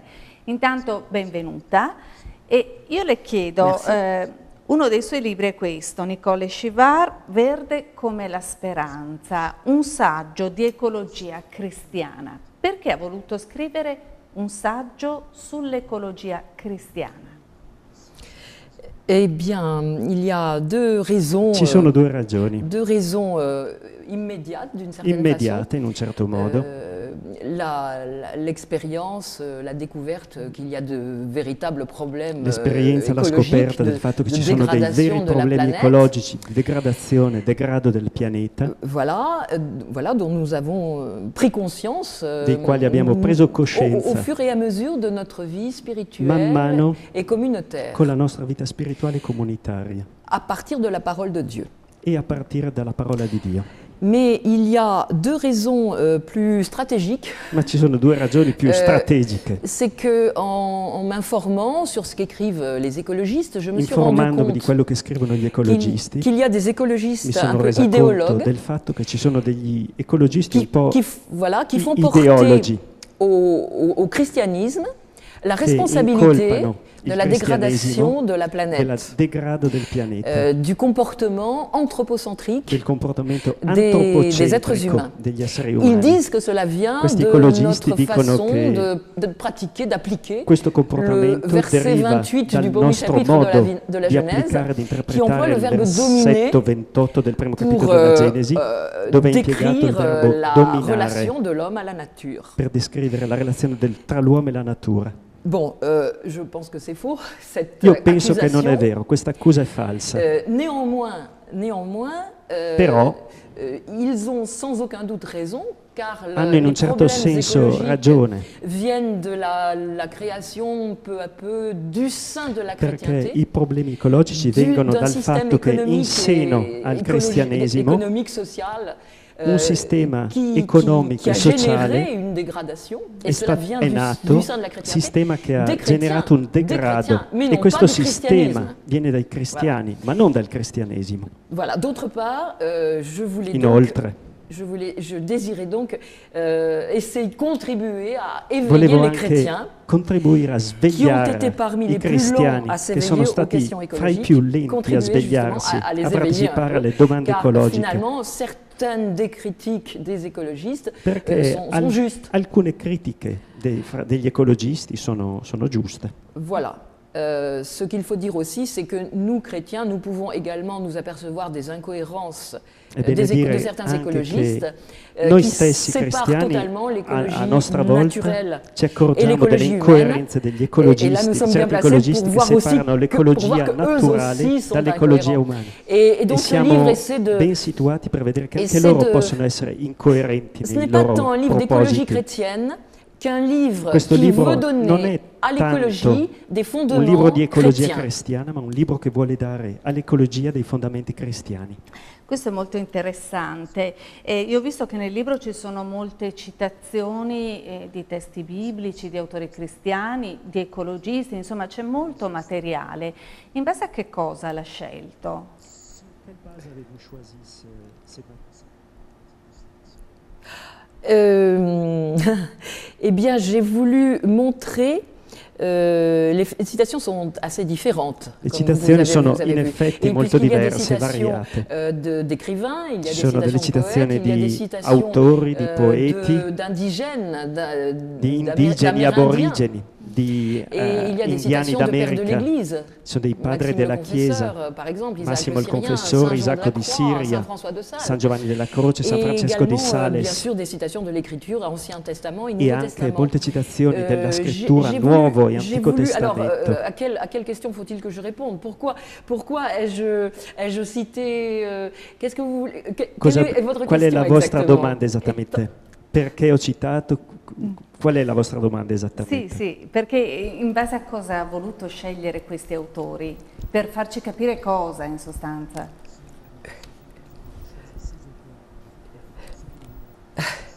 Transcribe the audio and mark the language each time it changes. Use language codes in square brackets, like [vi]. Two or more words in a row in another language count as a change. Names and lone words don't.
[it] Intanto benvenuta e io le chiedo... uno dei suoi libri è questo, Nicole Chivard, Verde come la speranza, un saggio di ecologia cristiana. Perché ha voluto scrivere un saggio sull'ecologia cristiana? [fr] Eh bien, il y a deux raisons. [it] Ci sono due ragioni. [fr] Deux raisons immediate d'une certaine [it] Immediate [fr] façon. [it] in un certo modo. [fr] L'expérience, la découverte qu'il y a de véritables problèmes [it] l'esperienza, la scoperta del fatto che ci sono dei veri problemi ecologici, di degradazione, degrado del pianeta, [fr] voilà dont nous avons pris conscience [it] dei quali abbiamo preso coscienza [fr] au fur et à mesure de notre vie [it] man [fr] spirituelle [it] mano [fr] et communautaire, [it] con la nostra vita spirituale e comunitaria [fr] à partir de la parole de Dieu. [it] e a partire dalla parola di Dio. [fr] Mais il y a deux raisons plus stratégiques. [it] Ma ci sono due ragioni più strategiche. [fr] C'est que en m'informant sur ce qu'écrivent les écologistes, je me suis rendu [it] Informandomi di [fr] compte [it] quello che scrivono gli ecologisti, [fr] qu'il y a des [it] mi [fr] écologistes un [it] sono [fr] peu [it] resa conto [fr] idéologues [it] del fatto che ci sono degli ecologisti un po' [fr] qui font porter [it] ideologi [fr] au christianisme la [it] che [fr] responsabilité [it] incolpano [fr] de [it] il [fr] la [it] cristianesimo [fr] dégradation de la [it] del [fr] planète, [it] degrado del pianeta, [fr] du comportement anthropocentrique [it] del comportamento [fr] des êtres [it] antropocentrico [fr] humains. [it] degli esseri [fr] Ils [it] umani. [fr] disent que cela vient [it] Questi [fr] de [it] ecologisti [fr] notre [it] dicono [fr] façon [it] che [fr] de pratiquer, d'appliquer [it] questo [fr] le [it] comportamento [fr] verset [it] deriva [fr] 28 [it] dal [fr] du premier [it] nostro [fr] chapitre [it] modo [fr] de la [it] di [fr] Genèse, [it] applicare, di [fr] qui emploie [it] interpretare [fr] le [it] il [fr] verbe dominer [it] versetto 28 del primo capitolo [fr] pour [it] della Genesi, dove è impiegato il [fr] décrire [it] verbo [fr] la [it] dominare [fr] relation de l'homme à la nature. [it] per descrivere la relazione tra l'uomo e la natura. [fr] Bon, je pense que c'est faux, cette [it] Io penso che non è [fr] accusation. [it] vero, questa accusa è falsa. [fr] Néanmoins, [it] Però [fr] ils ont sans aucun doute raison, car [it] hanno in un [fr] les [it] certo [fr] problèmes [it] senso [fr] écologiques [it] ragione, [fr] viennent de la création peu à peu du sein de la [it] perché [fr] chrétienté, [it] i problemi ecologici vengono [fr] d'un [it] dal [fr] système [it] fatto che in [fr] économique [it] seno [fr] et [it] al cristianesimo [fr] économique social [it] un sistema [fr] qui [it] economico [fr] a [it] e sociale [fr] généré une dégradation, et cela vient [it] è [fr] du [it] nato, [fr] sein de la chrétienté, [it] sistema che ha [fr] des chrétiens, [it] generato un [fr] des [it] degrado, [fr] chrétiens, mais [it] e [fr] non [it] questo [fr] pas du [it] sistema [fr] christianisme. [it] viene dai cristiani, ma non dal cristianesimo. [fr] Voilà, d'autre part, je voulais [it] Inoltre, [fr] je désirais donc essayer de contribuer à éveiller [it] volevo [fr] les [it] anche [fr] chrétiens [it] contribuire a [fr] qui ont été [it] svegliare [fr] parmi [it] i [fr] les plus lents [it] cristiani [fr] à [it] che sono [fr] s'éveiller aux [it] stati [fr] questions [it] fra i [fr] écologiques, [it] più lenti a [fr] contribuer justement [it] svegliarsi, [fr] à les [it] a [fr] éveiller un [it] partecipare [fr] peu, [it] alle domande [fr] car [it] ecologiche, [fr] finalement certaines des critiques des écologistes [it] perché [fr] sont justes. [it] alcune critiche degli ecologisti sono giuste. [fr] Voilà. Ce qu'il faut dire aussi, c'est que nous, chrétiens, nous pouvons également nous apercevoir des incohérences de certains écologistes [it] noi [fr] qui [it] stessi [fr] séparent [it] cristiani [fr] totalement l'écologie [it] a nostra volta [fr] naturelle [it] ci [fr] e [it] accorgiamo delle [fr] l'ecologie [it] incoerenze degli ecologisti, [fr] et là nous [it] di [fr] sommes bien [it] certi [fr] placés [it] ecologisti [fr] pour [it] che [fr] voir aussi [it] separano l'ecologia naturale dall'ecologia umana. [fr] Et [it] E [fr] donc ce [it] siamo [fr] livre essaie de... [it] ben situati per vedere che anche [fr] essaie [it] loro [fr] de- [it] possono essere incoerenti [fr] Ce [it] nei [fr] n'est pas [it] loro [fr] tant un livre d'écologie [it] propositi. [fr] chrétienne qu'un livre [it] Questo [fr] qui [it] libro [fr] veut [it] non [fr] donner [it] è [fr] à l'écologie des [it] un libro [fr] fondements [it] di ecologia [fr] chrétiens. [it] cristiana, ma un libro che vuole dare all'ecologia dei fondamenti cristiani. Questo è molto interessante. Io ho visto che nel libro ci sono molte citazioni di testi biblici, di autori cristiani, di ecologisti, insomma c'è molto materiale. In base a che cosa l'ha scelto? [fr] Eh bien, j'ai voulu montrer. Les citations sont assez différentes. Le comme [it] citazioni sono [fr] vous avez [it] in [fr] vu. [it] effetti [fr] Et [it] molto [fr] puisqu'il y a des [it] diverse, [fr] citations, [it] variate. [fr] d'écrivains, il y a [it] Ci sono delle [fr] des citations de [it] citazioni [fr] poètes, il y a des [it] di [fr] citations [it] autori, di poeti, [fr] d'indigènes, [it] di indigeni aborigeni, di [fr] Et il y a des [it] indiani [fr] citations de pères de [it] d'America. [fr] l'Église. [it] Ci sono dei padri Massimo della il Chiesa, [fr] Confesseur, par exemple, Isaac [it] Massimo [fr] le [it] il [fr] Syrien, [it] Confessore, [fr] Saint Jean [it] Isacco [fr] de la [it] di [fr] Croix, [it] Siria, [fr] Saint François de Sales. [it] San Giovanni della Croce, San [fr] Et [it] Francesco di [fr] également, bien [it] Sales, [fr] sûr, des citations de l'Écriture, Ancien Testament et [it] e [fr] Nouveau [it] anche [fr] Testament. [it] molte citazioni della [fr] J'ai [it] scrittura [fr] voulu- [it] Nuovo e [fr] j'ai [it] Antico [fr] voulu- alors, [it] Testamento. [fr] à quelle question faut-il que je réponde? Pourquoi ai-je cité qu'est-ce que vous voulez- [it] Cosa- [fr] quelle est votre [it] qual è [fr] question [it] la vostra [fr] exactement? [it] domanda esattamente? Perché ho citato? Qual è la vostra domanda esattamente? Sì, perché in base a cosa ha voluto scegliere questi autori? Per farci capire cosa, in sostanza?